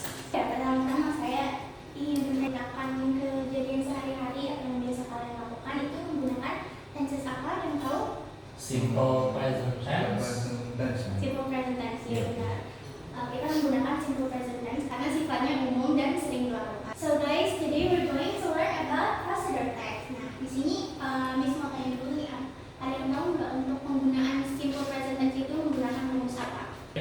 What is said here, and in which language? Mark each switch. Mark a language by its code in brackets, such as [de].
[id] Ya, pertama-tama saya ingin menanyakan kejadian sehari-hari atau yang biasa kalian lakukan itu menggunakan tenses apa yang tahu? Simple present tense. Simple present tense, ya Iya. benar. Kita menggunakan simple present tense karena sifatnya umum dan sering dilakukan. [en] So guys, today we're going to learn about procedure text. [id] Nah, di sini Miss mau tanya dulu nih, ada yang tahu nggak untuk penggunaan simple present tense itu menggunakan rumus apa?